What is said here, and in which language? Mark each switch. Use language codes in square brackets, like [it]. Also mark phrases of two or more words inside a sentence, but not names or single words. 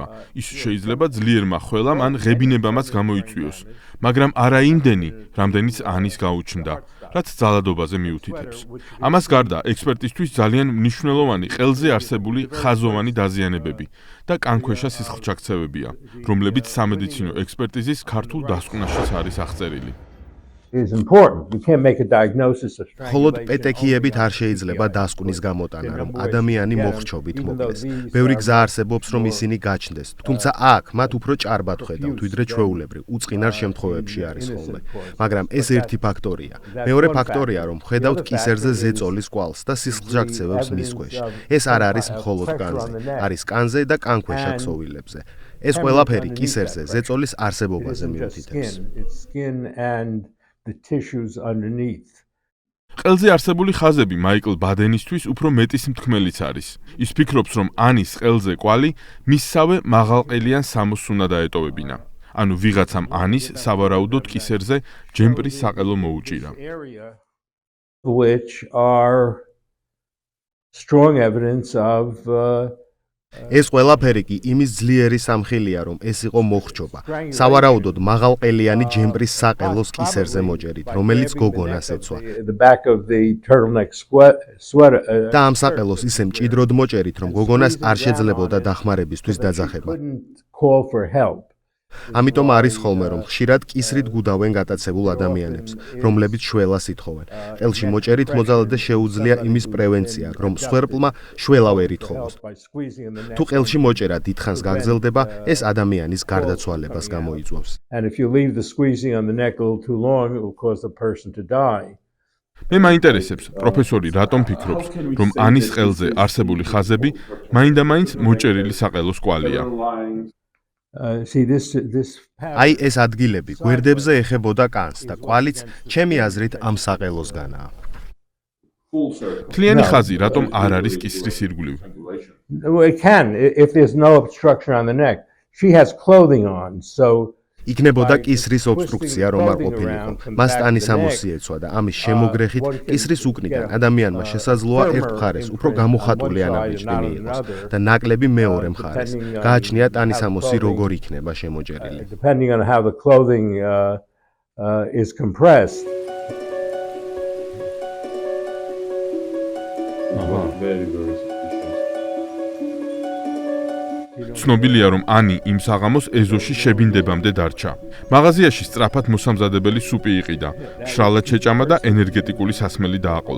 [ka] ის შეიძლება ძლიერმა ხველამ ან ღებინებამაც გამოიწვიოს, მაგრამ არა იმდენი, რამდენიც ანის გაუჩნდა, რაც ძალადობაზე მიუთითებს. ამას გარდა, ექსპერტისთვის ძალიან მნიშვნელოვანი ყელზე არსებული ხაზოვანი დაზიანებები და კანქვეშა სისხლჩაქცევებია, რომლებიც სამედიცინო ექსპერტიზის ქართულ დასკვნაშიც არის აღწერილი. [en] is important. We can't make a diagnosis of მხოლოდ strangulation. [ka] პეტექიებით არ შეიძლება დასკვნის გამოტანა, რომ ადამიანი მოხრჩობით მოკლეს. ბევრი გზა არსებობს, რომ ისინი გაჩნდეს. თუმცა აქ მათ უფრო ჭარბად ხედავთ, ვიდრე ჩვეულებრივ, უწყინარ შემთხვევებში არის ხოლმე. მაგრამ ეს ერთი ფაქტორია. მეორე ფაქტორია, რომ ხედავთ კისერზე ზეწოლის კვალს და სისხლჟაქცევებს მის ქვეშ. ეს არ არის მხოლოდ კანზე, არის კანზე და კანქვეშა ქსოვილებზე. ეს ყველაფერი კისერზე ზეწოლის არსებობაზე მიუთითებს. [en] It's skin and the tissues underneath. [ka] ყელზე არსებული ხაზები მაიკლ ბადენისთვის უფრო მეტის მთქმელიც არის. ის ფიქრობს, რომ ანის ყელზე კვალი მისსავე მაღალყელიან სამოსს უნდა დაეტოვებინა. ანუ ვიღაცამ ანის სავარაუდოდ კისერზე ჯემპრის საყელო მოუჭირა. [en] Which are strong evidence of [ka] ეს ყველაფერი კი იმის ძლიერი სამხილია, რომ ეს იყო მოხრჩობა. სავარაუდოდ მაღალყელიანი ჯემპრის საყელოს კისერზე მოჭერით, რომელიც გოგონას ეცვა. [en] the back of the turtleneck sweater. [ka] და ამ საყელოს ისე მჭიდროდ მოჭერით, რომ გოგონას არ შეძლებოდა დახმარებისთვის დაძახება. [en] Couldn't call for help. [ka] ამიტომ არის ხოლმე, რომ ხშირად კისრით გუდავენ გატაცებულ ადამიანებს, რომლებიც შველას ითხოვენ. ყელში მოჭერით მოძალადე შეუძლია იმის პრევენცია, რომ სვერპლმა შველა ვერ ითხოვოს. [en] By squeezing in the neck. [ka] თუ ყელში მოჭერა დიდხანს გაგრძელდება, ეს ადამიანის გარდაცვალებას გამოიწვევს. [en] And if you leave the squeezing on the neck a little too long, it will cause the person to die. [ka] მე მაინტერესებს, პროფესორი რატომ ფიქრობს, რომ ანის ყელზე არსებული ხაზები მაინდა-მაინც მოჭერილი საყელოს კვალია. [en] See this [ka] აი ეს ადგილები გვერდებზე ეხებოდა კანს და კვალიც ჩემი აზრით ამ საყელოსგანაა. მთლიანი ხაზი რატომ არ არის კისრის ირგვლივ? [en] it can if there's no obstruction on the neck. She has clothing on, so [ka] იქნებოდა კისრის ობსტრუქცია, რომ არ ყოფილიყო. მას ტანის ამოსი ეცვა და ამის შემოგრეხით კისრის უკნიდან ადამიანმა შესაძლოა ერთ მხარეს უფრო გამოხატული ანაბეჭდი მიიღოს და ნაკლები მეორე მხარეს. გააჩნია ტანის ამოსი როგორ იქნება შემოჭერილი. [en] depending on how the clothing is compressed. [ka] ცნობილია, რომ ანი იმ საღამოს ეზოში შებინდებამდე დარჩა. მაღაზიაში სწრაფად მოსამზადებელი სუპი იყიდა, მშრალად შეჭამა და ენერგეტიკული სასმელი დააყოლა.